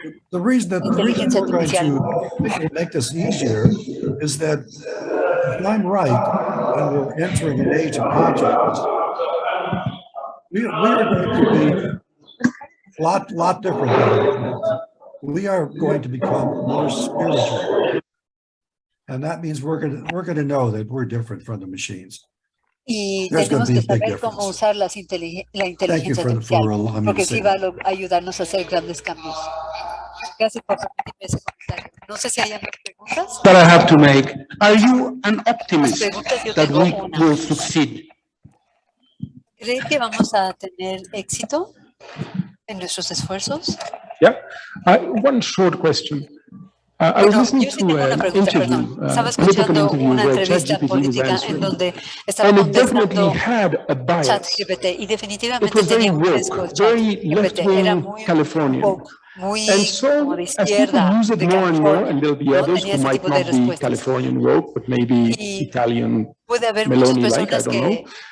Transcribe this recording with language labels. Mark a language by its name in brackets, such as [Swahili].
[English] The reason we're going to make this easier is that if I'm right, when we're entering an age of consciousness, we are going to be a lot different than that. We are going to become more spiritual. And that means we're going to know that we're different from the machines. [Spanish] Y tenemos que saber cómo usar la inteligencia artificial, porque sí va a ayudarnos a hacer grandes cambios. Gracias por permitirme ese comentario. No sé si hay más preguntas. [English] That I have to make. Are you an optimist that we will succeed? [Spanish] ¿Cree que vamos a tener éxito en nuestros esfuerzos? [English] Yeah. One short question. I was listening to an interview, political interview where ChatGPT was answering, and it definitely had a bias. It was very woke, very left-wing Californian. And so, as people use it more and more, and there'll be others who might not be Californian woke, but maybe Italian Meloni-like, I don't know.